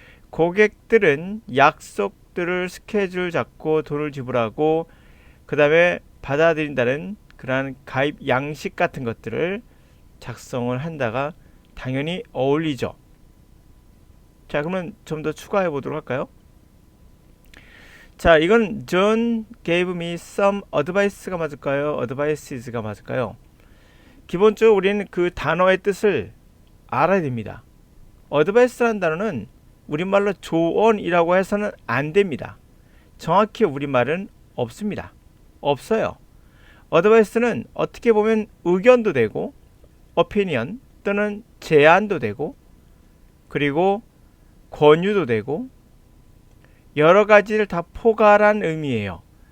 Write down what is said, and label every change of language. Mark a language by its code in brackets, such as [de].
[ko] 고객들은 약속들을 스케줄 잡고 돈을 지불하고 그 다음에 받아들인다는 그러한 가입 양식 같은 것들을 작성을 한다가 당연히 어울리죠. 자, 그러면 좀 더 추가해 보도록 할까요? 자, 이건 [en] John gave me some advice가 [ko] 맞을까요? advices가 맞을까요? 기본적으로 우리는 그 단어의 뜻을 알아야 됩니다. advice라는 단어는 우리말로 조언이라고 해서는 안 됩니다. 정확히 우리말은 없습니다. 없어요. advice는 어떻게 보면 의견도 되고 opinion 또는 제안도 되고 그리고 권유도 되고 여러 가지를 다 포괄한 의미예요.